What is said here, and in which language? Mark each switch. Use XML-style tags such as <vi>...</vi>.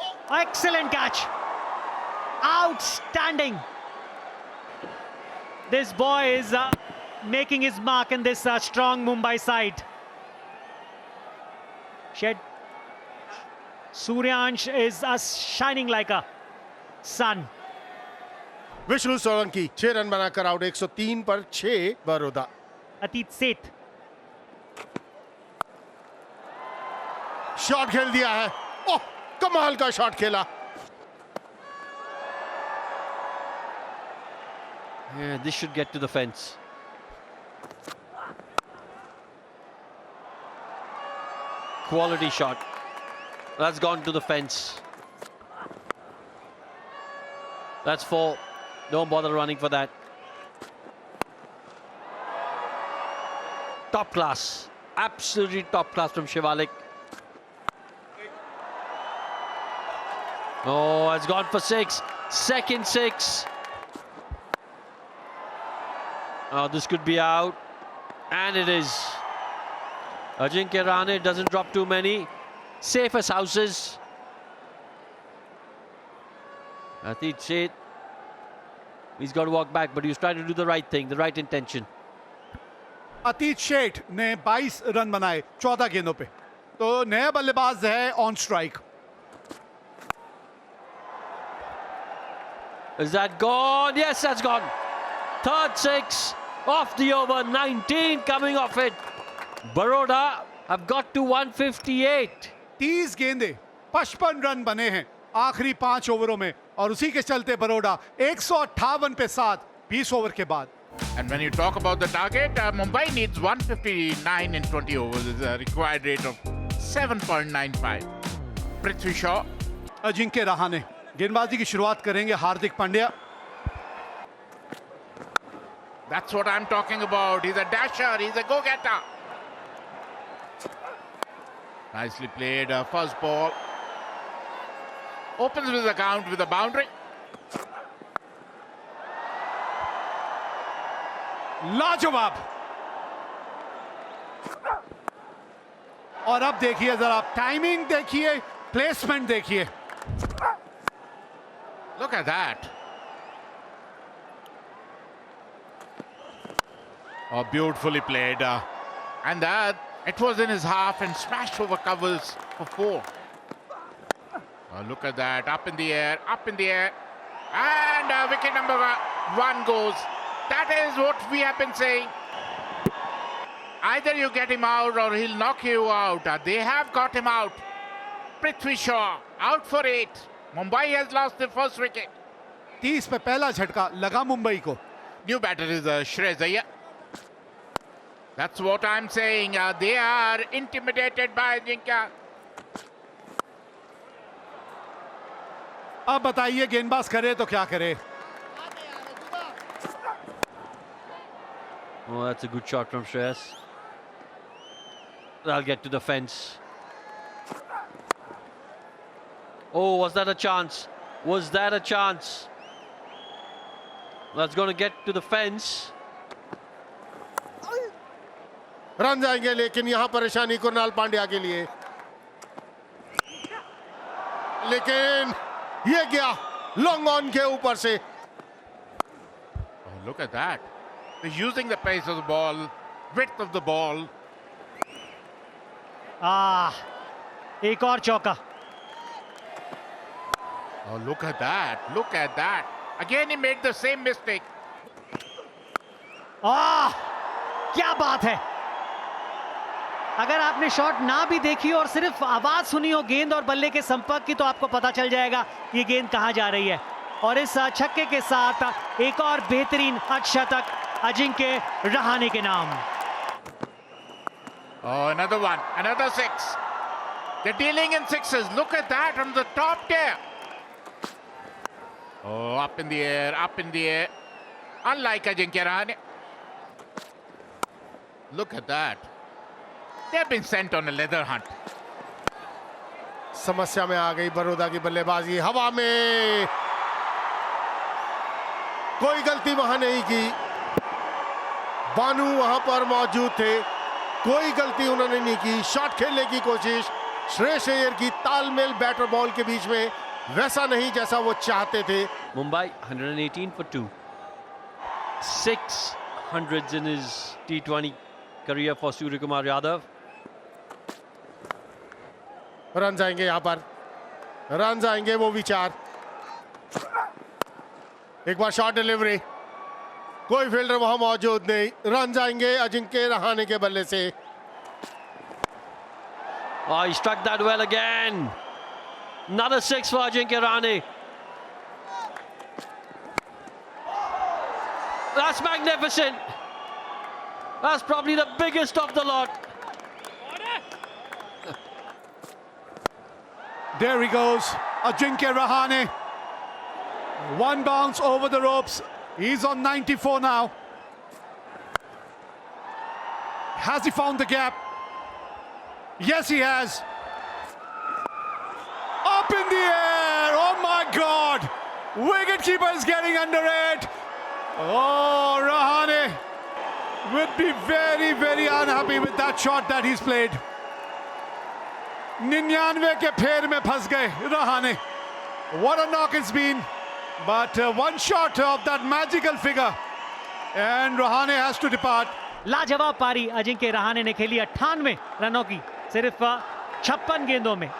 <en>Excellent catch. Outstanding. This boy is making his mark in this strong Mumbai side. Suryansh is shining like a sun.</en> <hi>Vishnu Solanki 6 run बनाकर out, 103 पर 6 Baroda.</hi> <en>Atit Seth.</en> <hi>Shot खेल दिया है, ओह कमाल का shot खेला।</hi> <en>Yeah, this should get to the fence. Quality shot. That's gone to the fence. That's 4. Don't bother running for that. Top class. Absolutely top class from Shivalik. Oh, it's gone for 6. Second 6. Oh, this could be out. And it is. Ajinkya Rahane doesn't drop too many. Safe as houses. Atit Sheth. He's got to walk back, but he was trying to do the right thing, the right intention.</en> <hi>अतीत शेठ ने 22 run बनाए 14 गेंदों पे, तो नया बल्लेबाज है on strike.</hi> <en>Is that gone? Yes, that's gone. Third 6 off the over. 19 coming off it. Baroda have got to 158. 30 गेंदे 55 run बने हैं आखिरी 5 ओवरों में, और उसी के चलते बरोडा 158 पे 7 20 ओवर के बाद. And when you talk about the target, Mumbai needs 159 in 20 overs. It's a required rate of 7.95. Prithvi Shaw.</en> <hi>Ajinkya Rahane गेंदबाजी की शुरुआत करेंगे. Hardik Pandya.</hi> <en>That's what I'm talking about. He's a dasher. He's a go-getter. Nicely played. First ball. Opens with the count with a boundary.</en> <hi>लाजवाब. और अब देखिए जरा, timing देखिए, प्लेसमेंट देखिए.</hi> <en>Look at that. Oh, beautifully played. And that, it was in his half and smashed over covers for 4. Oh, look at that. Up in the air, up in the air. And wicket number 1 goes. That is what we have been saying. Either you get him out or he'll knock you out. They have got him out. Prithvi Shaw out for 8. Mumbai has lost the first wicket.</en> <hi>30 पे पहला झटका लगा मुंबई को.</hi> <en>New batter is Shreyas Iyer. That's what I'm saying. They are intimidated by Ajinkya.</en> <hi>अब बताइए गेंदबाज करे तो क्या करे.</hi> <en>Oh, that's a good shot from Shreyas. That'll get to the fence. Oh, was that a chance? Was that a chance? That's going to get to the fence.</en> <hi>Run जाएंगे, लेकिन यहां परेशानी कुणाल पांड्या के लिए. लेकिन ये गया लॉन्ग ऑन के ऊपर से.</hi> <en>Oh, look at that. They're using the pace of the ball, width of the ball.</en> <hi>एक और चौका.</hi> <en>Oh, look at that. Look at that. Again, he made the same mistake.</en> <hi>क्या बात है. अगर आपने शॉट ना भी देखी और सिर्फ आवाज सुनी हो गेंद और बल्ले के संपर्क की, तो आपको पता चल जाएगा ये गेंद कहां जा रही है. और इस छक्के के साथ एक और बेहतरीन अर्धशतक अजिंक्य रहाणे के नाम.</hi> <en>Oh, another one. Another 6. They're dealing in 6s. Look at that from the top there. Oh, up in the air, up in the air. Unlike Ajinkya Rahane. Look at that. They've been sent on a leather hunt.</en> <hi>समस्या में आ गई बड़ौदा की बल्लेबाजी. हवा में कोई गलती वहां नहीं की. बानू वहां पर मौजूद थे, कोई गलती उन्होंने नहीं की. शॉट खेलने की कोशिश श्रेयस अय्यर की. तालमेल बैटर बॉल के बीच में वैसा नहीं जैसा वो चाहते थे.</hi> <en>Mumbai 118 for 2. 600s in his T20 career for Surya Kumar Yadav.</en> <hi>Run जाएंगे यहां पर, रन जाएंगे वो विचार. एक बार शॉट डिलीवरी, कोई फील्डर वहां मौजूद नहीं. रन जाएंगे अजिंक्य रहाणे के बल्ले से.</hi> <en>Oh, he struck that well again. Another 6 for Ajinkya Rahane. That's magnificent. That's probably the biggest of the lot. There he goes, Ajinkya Rahane. One bounce over the ropes. He's on 94 now. Has he found the gap? Yes, he has. Up in the air. Oh my God. Wicketkeeper is getting under it. Oh, Rahane would be very, very unhappy with that shot that he's played.</en> <hi>99 के फेर में फंस गए Rahane.</hi> <en>What a knock it's been. But one shot of that magical figure and Rahane has to depart.</en> <hi>लाजवाब पारी अजिंक्य रहाणे ने खेली 98 रनों की सिर्फ 56 गेंदों में.</hi>